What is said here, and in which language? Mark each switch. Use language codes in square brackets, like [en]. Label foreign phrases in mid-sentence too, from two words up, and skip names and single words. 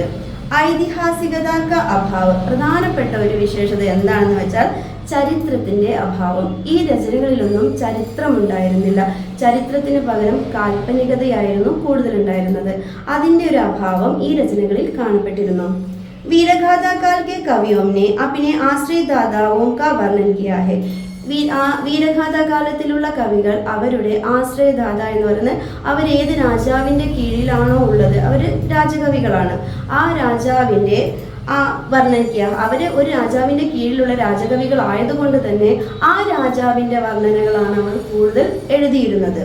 [hi] ऐतिहासिकता का अभाव. [ml] പ്രധാനപ്പെട്ട ഒരു വിശേഷത എന്താണെന്ന് വെച്ചാൽ ചരിത്രത്തിന്റെ അഭാവം. ഈ രചനകളിലൊന്നും ചരിത്രമുണ്ടായിരുന്നില്ല. ചരിത്രത്തിന് പകരം കാൽപ്പനികതയായിരുന്നു കൂടുതലുണ്ടായിരുന്നത്. അതിന്റെ ഒരു അഭാവം ഈ രചനകളിൽ കാണപ്പെട്ടിരുന്നു. [hi] वीरगाथा काल के कवियों ने अपने आश्रयदाताओं का वर्णन किया है. [ml] വീരഗാഥാ കാലത്തിലുള്ള കവികൾ അവരുടെ ആശ്രയദാത എന്ന് പറയുന്നത് അവരേത് രാജാവിന്റെ കീഴിലാണോ ഉള്ളത് അവർ രാജകവികളാണ്. ആ രാജാവിന്റെ വർണ്ണനിക്കുക. അവര് ഒരു രാജാവിന്റെ കീഴിലുള്ള രാജകവികൾ ആയതുകൊണ്ട് തന്നെ ആ രാജാവിന്റെ വർണ്ണനകളാണ് അവർ കൂടുതൽ എഴുതിയിരുന്നത്.